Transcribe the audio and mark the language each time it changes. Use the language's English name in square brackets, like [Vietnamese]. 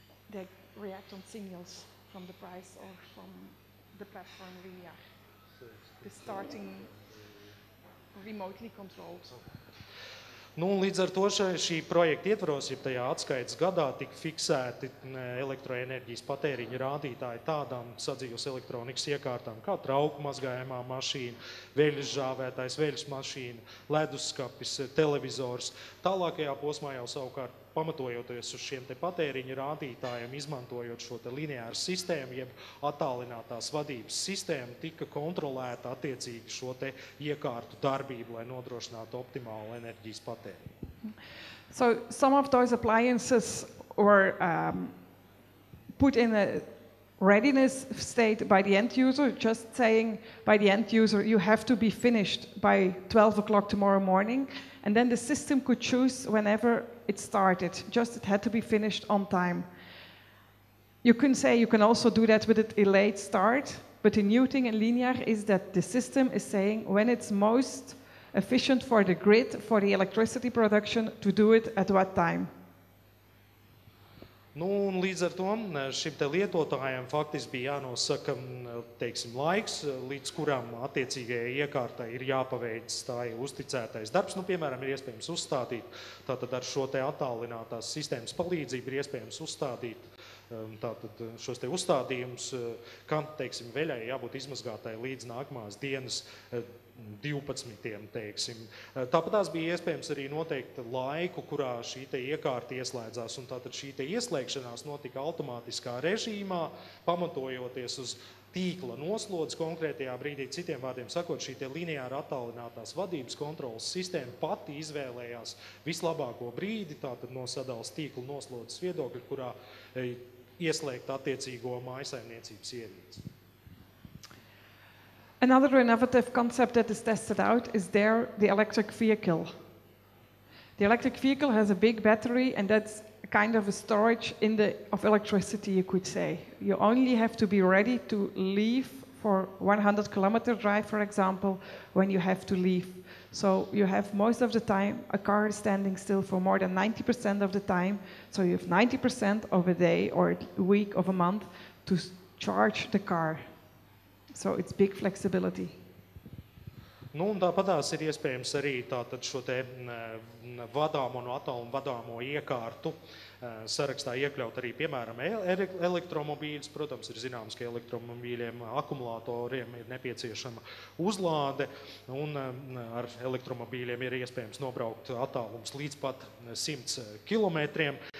[English] They react on signals from the price or from the platform we are. The starting remotely controlled. [Latvian] Līdz ar to šī projekta ietvaros, ja tajā atskaites gadā tika fiksēti elektroenerģijas patēriņa rādītāji tādām sadzīves elektronikas iekārtām kā trauku mazgājamā mašīna, veļas žāvētājs, veļas mašīna, leduskapis, televizors. Tālākajā posmā jau savukārt pamatojoties uz šiem te patēriņa rādītājiem, izmantojot šo te lineāru sistēmu, jeb attālinātās vadības sistēmu, tika kontrolēta attiecīgi šo te iekārtu darbību, lai nodrošinātu optimālu enerģijas patēriņu. [English] So some of those appliances were put in a readiness state by the end user, just saying by the end user, you have to be finished by 12 o'clock tomorrow morning, and then the system could choose whenever it started, just it had to be finished on time. You can also do that with a late start, but the new thing in linear is that the system is saying when it's most efficient for the grid, for the electricity production, to do it at what time. [Latvian] Un līdz ar to šim te lietotājiem faktiski bija jānosaka, teiksim, laiks, līdz kuram attiecīgajai iekārtai ir jāpaveic tā uzticētais darbs. Piemēram, ir iespējams uzstādīt, tātad ar šo te attālinātās sistēmas palīdzību ir iespējams uzstādīt tātad šos te uzstādījumus, kam, teiksim, veļai jābūt izmazgātai līdz nākamās dienas 12, teiksim. Tāpatās bija iespējams arī noteikt laiku, kurā šī te iekārta ieslēdzās, un tātad šī te ieslēgšanās notika automātiskā režīmā, pamatojoties uz tīkla noslodzi konkrētajā brīdī. Citiem vārdiem sakot, šī te lineāra attālinātās vadības kontrolas sistēma pati izvēlējās vislabāko brīdi, tātad no sadalas tīkla noslodzes viedokļa, kurā ieslēgt attiecīgo mājasaimniecības ierīci. [English] Another innovative concept that is tested out is the electric vehicle. The electric vehicle has a big battery, and that's kind of a storage of electricity, you could say. You only have to be ready to leave for 100-kilometer drive, for example, when you have to leave. So you have most of the time a car standing still for more than 90% of the time. So you have 90% of a day or a week of a month to charge the car. So it's big flexibility. [Latvian] Nu, un tāpatās ir iespējams arī tātad šo te vadāmo no attāluma vadāmo iekārtu sarakstā iekļaut arī, piemēram, elektromobīļus. Protams, ir zināms, ka elektromobīļiem, akumulatoriem ir nepieciešama uzlāde, un ar elektromobīļiem ir iespējams nobraukt attālums līdz pat 100 kilometriem.